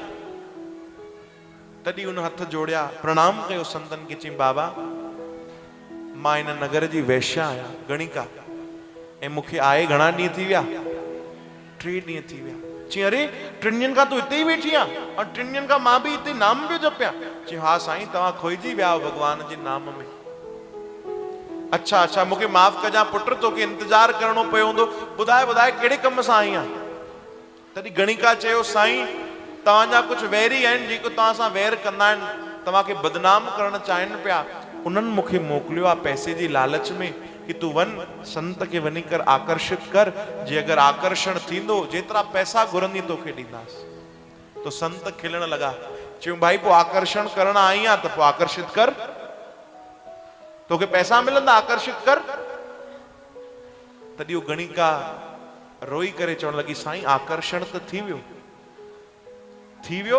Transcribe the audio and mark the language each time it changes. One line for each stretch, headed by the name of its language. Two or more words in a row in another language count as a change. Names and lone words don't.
Sindhi: तॾहिं उन हथ जोड़िया, प्रणाम कयो संतन खे। चई बाबा मां इन नगर जी वैश्या आहियां, गणिका, ऐं मूंखे आए घणा ॾींहं थी विया? 3 ॾींहं थी विया। चई अरे 3 ॾींहंनि खां तूं हिते ई वेठी आहे? और 3 ॾींहंनि खां मां बि हिते नाम पियो जपियां। चई हा साईं, तव्हां खोइजी विया हो भगवान जे नाम में। अच्छा मूंखे माफ़ कजां पुट, तोखे इंतजार करणो पियो हूंदो। ॿुधाए कहिड़े कम सां आई आहे? तॾहिं गणिका चयो साईं तव्हांजा कुझु वैरी आहिनि जेको तव्हां सां वैर कंदा आहिनि, तव्हांखे बदनाम करणु चाहिनि पिया। उन्हनि मूंखे मोकिलियो आहे पैसे जी लालच में कि तूं वञ संत खे वञी कर आकर्षित कर, जे अगरि आकर्षण थींदो जेतिरा पैसा घुरंदी तोखे ॾींदासीं। तो संत खिलण लॻा। चयूं भाई पोइ आकर्षण करण आई आहे त पोइ आकर्षित कर, तोखे पैसा मिलंदा, आकर्षित कर। तॾहिं उहो गणिका रोई करे चवण लॻी साईं आकर्षण त थी वियो।